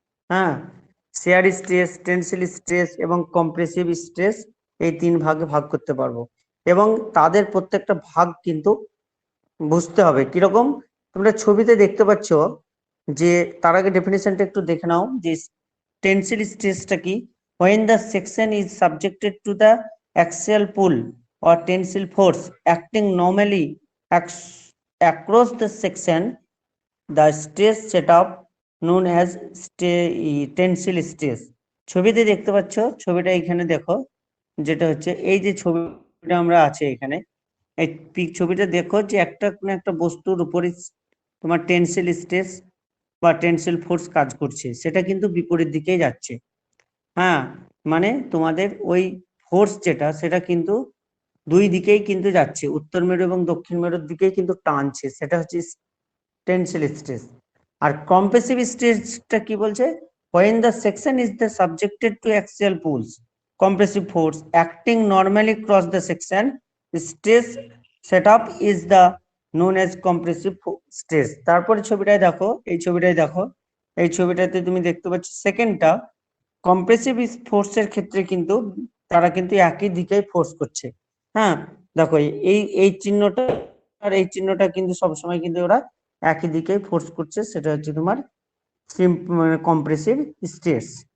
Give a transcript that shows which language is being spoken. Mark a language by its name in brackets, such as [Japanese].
[Bangla] হ্যাঁ, share stress, Tencel stress এবং compressive stress, এই তিন ভাগে ভাগ করতে পারবো এবং তাদের প্রত্যেকটা ভাগ কিন্তু বুঝতে হবে কিরকম। তোমরা ছবিতে দেখতে পাচ্ছ যে, তার আগে ডেফিনেশনটা একটু দেখে নাও যে টেনসিল স্ট্রেসটা কি। [English] when the section is subjected to the axial pull or tensile force acting normally across the section, the stress setup known as tensile stress. [Bangla] ছবিতে দেখতে পাচ্ছ, ছবিটা এখানে দেখো, যেটা হচ্ছে এই যে ছবিটা আমরা আছে এখানে, এই ছবিটা দেখো যে একটা কোনো একটা বস্তুর উপরে তোমার টেনসিল স্ট্রেস বা টেনসিল ফোর্স কাজ করছে, সেটা কিন্তু বিপরীত দিকেই যাচ্ছে। হ্যাঁ, মানে তোমাদের ওই ফোর্স যেটা সেটা কিন্তু দুই দিকেই কিন্তু যাচ্ছে, উত্তর মেরু এবং দক্ষিণ মেরুর দিকেই কিন্তু টানছে, সেটা হচ্ছে টেনসিল স্ট্রেস। আর কম্প্রেসিভ স্ট্রেসটা কি বলছে? [English] when the section is the subjected to axial pulls, compressive force acting normally across the section, stress setup is the known as compressive stress. [Bangla] তারপরে ছবিটায় দেখো, এই ছবিটায় দেখো, এই ছবিটাতে তুমি দেখতে পাচ্ছ সেকেন্ডটা কম্প্রেসিভ ফোর্সের ক্ষেত্রে কিন্তু তারা কিন্তু একই দিকেই ফোর্স করছে। হ্যাঁ, দেখো এই এই চিহ্নটা আর এই চিহ্নটা কিন্তু সবসময় কিন্তু ওরা একই দিকেই ফোর্স করছে, সেটা হচ্ছে তোমার কম্প্রেসিভ স্ট্রেস।